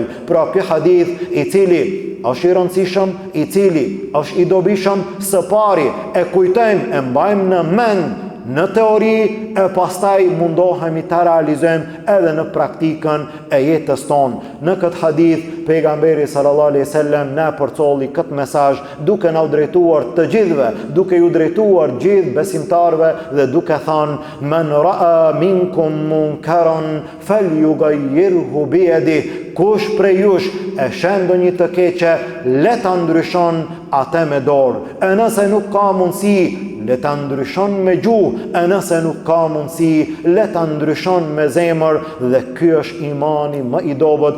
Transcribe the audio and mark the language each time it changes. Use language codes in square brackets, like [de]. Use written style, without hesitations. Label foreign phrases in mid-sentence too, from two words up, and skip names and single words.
[sq] Pra ky hadith i cili është i rëndësishëm, i cili është i dobishëm, së pari e kujtojmë, e mbajmë në mend në teori e pastaj mundohemi ta realizojmë edhe në praktikën e jetës tonë. Në këtë hadith pejgamberi [ar] صلى الله عليه وسلم [sq] na përcolli këtë mesazh duke na drejtuar të gjithëve, duke ju drejtuar gjithë besimtarëve dhe duke thënë [ar] من رأى منكم منكرا فليغيره بيده. [sq] Kush prej jush e shën ndonjë të keqe, le ta ndryshon atë me dorë. E nëse nuk ka mundësi, le ta ndryshon me gjuhë, e nëse nuk ka mundësi, le ta ndryshon me zemër, dhe ky është imani më i dobët.